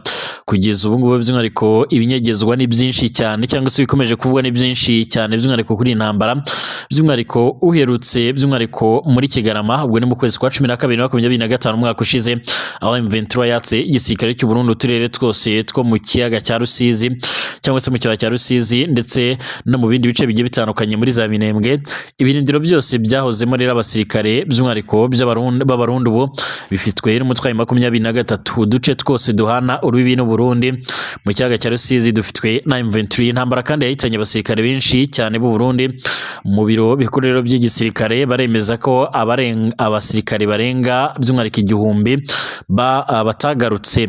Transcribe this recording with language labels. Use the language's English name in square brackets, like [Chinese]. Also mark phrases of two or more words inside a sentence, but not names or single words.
[Kinyarwanda] Kugeza ubu ngubu by'umwihariko ibinyegezwa ni byinshi cyane, cyangwa se bikomeje kuvugwa ni byinshi cyane by'umwihariko kuri intambara, by'umwihariko uherutse by'umwihariko muri Kigarama, ubwo ni mu kwezi kwa 12/2025 umwaka ushize, aho M23 yatse igisirikare cy'u Burundi uturere twose two mu kiyaga cya Rusizi, cyangwa se mu kibaya cya Rusizi, ndetse no mu bindi bice bigiye bitandukanye muri za Minembwe. Ibirindiro byose byahozemo rero abasirikare by'umwihariko b'abarundi ubu bifitwe n'umutwe wa 23. Uduce twose duhana urubibi n'u Burundi mu kiyaga cya Rusizi dufitwe na M23. Intambara kandi yahitanye abasirikare benshi cyane b'u Burundi. Mu biro bikorero by'igisirikare baremeza ko abasirikare barenga by'umwihariko 1000 batagarutse.